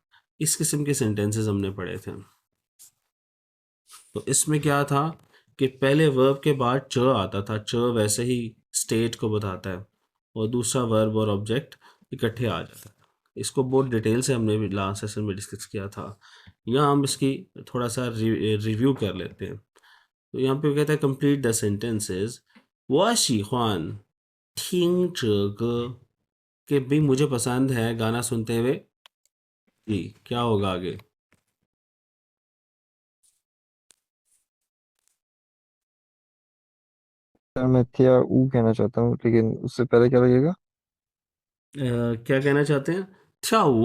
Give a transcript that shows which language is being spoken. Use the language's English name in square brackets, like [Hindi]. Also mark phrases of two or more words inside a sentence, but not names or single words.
[Hindi] इस किस्म के सेंटेंसेस हमने पढ़े थे। तो इसमें क्या था कि पहले वर्ब के बाद च आता था, च वैसे ही स्टेट को बताता है, और दूसरा वर्ब और ऑब्जेक्ट इकट्ठे आ जाता है। इसको बहुत डिटेल से हमने भी लास्ट सेशन में डिस्कस किया था। यहाँ हम इसकी थोड़ा सा रिव्यू कर लेते हैं। तो यहाँ पे कहता है कंप्लीट द सेंटेंसेस। [Chinese] 我喜欢听这歌 [Hindi] कि भी मुझे पसंद है गाना सुनते हुए। जी, क्या होगा आगे? सर मैं थिया ऊ कहना चाहता हूँ, लेकिन उससे पहले क्या लगेगा? क्या कहना चाहते हैं? [Chinese] 跳舞।